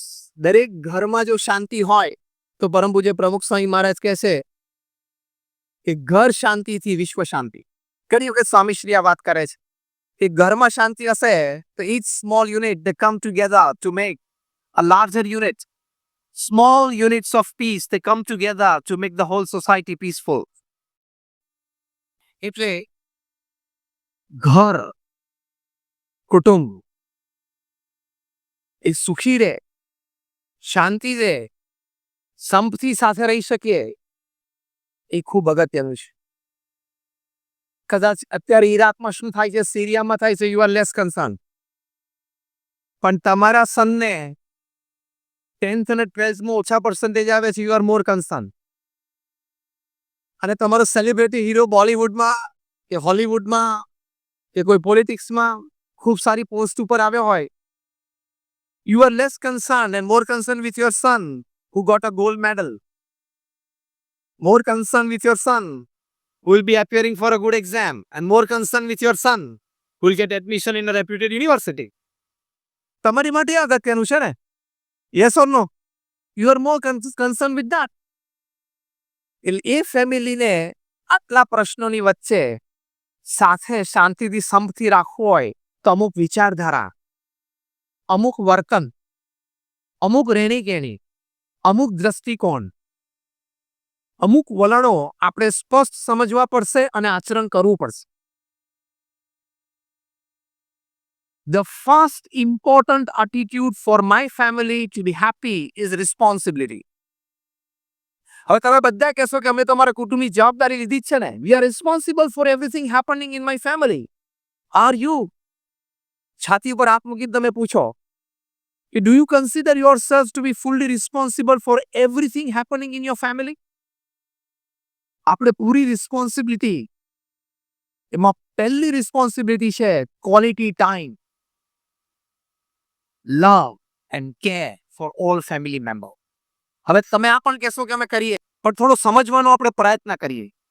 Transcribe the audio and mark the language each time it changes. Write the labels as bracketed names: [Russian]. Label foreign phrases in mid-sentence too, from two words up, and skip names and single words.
[Gujarati] દરેક ઘરમાં જો શાંતિ હોય તો પરમ પૂજ્ય પ્રમુખ સ્વામી મહારાજ કહેશે કે ઘર શાંતિથી વિશ્વ શાંતિ. ઘણી વખત સ્વામીશ્રી આ વાત કરે છે કે ઘરમાં શાંતિ હશે તો [English] each small unit they come together to make a larger unit. Small units of peace they come together to make the whole society peaceful. [Gujarati] એટલે ઘર, કુટુંબ એ સુખી રહે, શાંતિ રહે, સંપથી સાથે રહી શકીએ એ ખૂબ અગત્યનું છે. કદાચ અત્યારે ઈરાકમાં શું થાય છે, સિરિયામાં થાય છે, [English] you are less concern. [Gujarati] પણ તમારા સનને 10th અને 12thમાં ઓછા પર્સન્ટેજ આવે છે, [English] you are more concern. [Gujarati] અને તમારો [English] celebrity hero [Gujarati] બોલિવૂડમાં કે હોલિવૂડમાં કે કોઈ પોલિટિક્સમાં ખૂબ સારી પોસ્ટ ઉપર આવ્યો હોય, [English] you are less concerned and more concerned with your son who got a gold medal. More concerned with your son who will be appearing for a good exam, and more concerned with your son who will get admission in a reputed university. [Gujarati] તમારી માટે આ અગત્યનું છે ને? [English] Yes or no? You are more concerned with that. [Gujarati] એટલે એ ફેમિલીને આટલા પ્રશ્નોની વચ્ચે સાથે શાંતિથી સંપથી રાખવું હોય તો અમુક વિચારધારા, અમુક વર્તન, અમુક રહેણી-કહેણી, અમુક દ્રષ્ટિકોણ, અમુક વલણો આપણે સ્પષ્ટ સમજવા પડશે અને આચરણ કરવું પડશે. [English] The first important attitude for my family to be happy is responsibility. [Gujarati] હવે તમે બધા કહેશો કે અમે તો અમારા કુટુંબની જવાબદારી લીધી જ છે ને. [English] We are responsible for everything happening in my family. Are you? [Gujarati] છાતી ઉપર હાથ મૂકીને તમે પૂછો કે [English] do you consider yourselves to be fully responsible for everything happening in your family? [Gujarati] આપણે પૂરી [English] રિસ્પોન્સિબિલિટી, [Gujarati] એમાં પહેલી [English] રિસ્પોન્સિબિલિટી છે quality time, love and care for all family member. [Gujarati] હવે તમે આ પણ કહેશો કે અમે કરીએ, પણ થોડો સમજવાનો આપણે પ્રયત્ન કરીએ.